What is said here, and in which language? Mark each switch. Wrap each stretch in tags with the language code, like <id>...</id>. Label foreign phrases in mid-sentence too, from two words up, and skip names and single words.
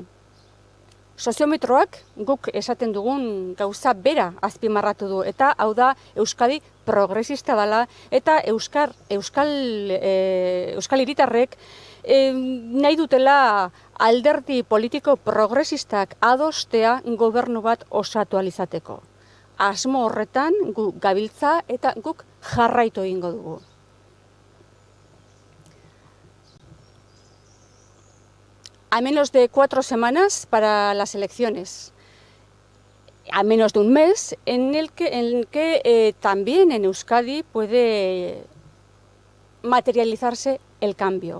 <eu>Soziometroak guk esaten dugun gauza bera azpimarratu du, eta hau da Euskadi progresista dela, eta Euskal hiritarrek nahi dutela alderdi politiko progresistak adostea gobernu bat osatu alizateko. Asmo horretan guk gabiltza eta guk jarraitu egingo dugu.</eu> <es>A menos de 4 semanas para las elecciones, a menos de un mes en el que también en Euskadi puede materializarse el cambio.</es>